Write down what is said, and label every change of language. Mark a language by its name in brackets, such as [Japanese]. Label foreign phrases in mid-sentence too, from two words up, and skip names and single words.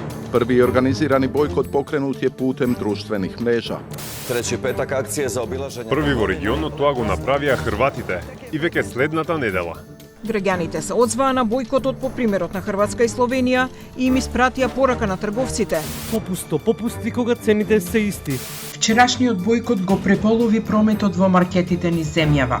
[Croatian] Prvi organizirani bojkot pokrenut je putem društvenih mreža. Treći petak akcije za obilaženje... [Macedonian] Први во регионот тоа го направија хрватите и веќе следната недела. Граѓаните се одзваа на бојкотот по примерот на Хрватска и Словенија и им испратија порака на трговците. Попусти кога цените се исти. Вчерашниот бојкот го преполови прометот во маркетите низ земјава.